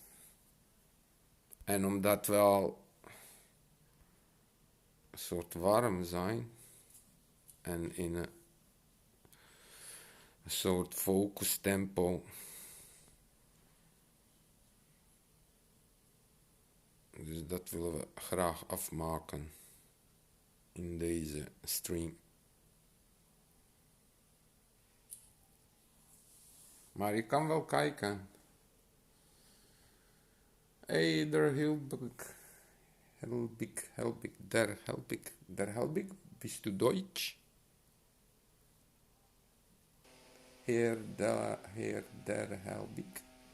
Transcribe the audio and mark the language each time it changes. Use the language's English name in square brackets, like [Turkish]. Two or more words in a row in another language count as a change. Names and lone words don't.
[Dutch] En omdat we al een soort warm zijn en in een soort focus tempo, dus dat willen we graag afmaken in deze stream. Maar je kan wel kijken. Hey, daar help ik. [German] Bist du Deutsch? Hier, [Dutch] daar help ik.